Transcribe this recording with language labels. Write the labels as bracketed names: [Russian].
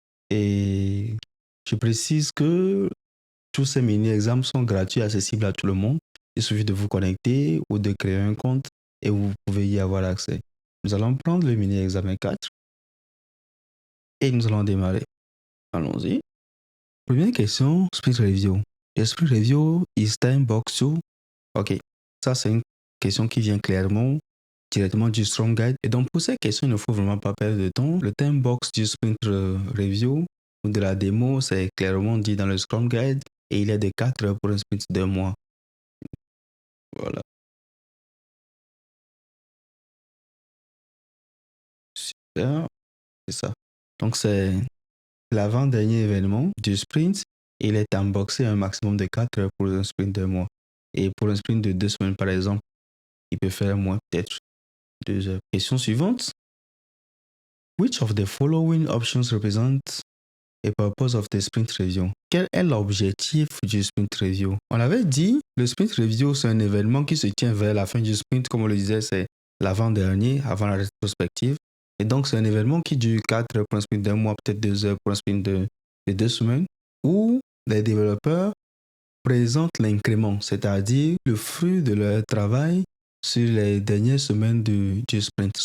[French] Et je précise que tous ces mini-examens sont gratuits, accessibles à tout le monde. Il suffit de vous connecter ou de créer un compte et vous pouvez y avoir accès. Nous allons prendre le mini-examen 4 et nous allons démarrer. Allons-y. Première question, Sprint Review. [English] The Sprint Review is time box 2. [French] Ok, ça c'est une question qui vient clairement directement du Scrum Guide. Et donc pour ces questions, il ne faut vraiment pas perdre de temps. Le time box du Sprint Review ou de la démo, c'est clairement dit dans le Scrum Guide et il est de 4 heures pour un sprint de 2 mois. Voilà. Super, c'est ça. Donc c'est l'avant-dernier événement du sprint. Il est unboxé un maximum de 4 heures pour un sprint de 2 mois. Et pour un sprint de 2 semaines, par exemple, il peut faire moins, peut-être 2 heures. Question suivante. [English] Which of the following options represent a purpose of the sprint review? [French] Quel est l'objectif du sprint review? On avait dit, le sprint review, c'est un événement qui se tient vers la fin du sprint. Comme on le disait, c'est l'avant-dernier, avant la rétrospective. Et donc, c'est un événement qui dure 4 heures pour un sprint d'un mois, peut-être 2 heures pour un sprint de 2 semaines, où les développeurs présentent l'incrément, c'est-à-dire le fruit de leur travail sur les dernières semaines du sprint.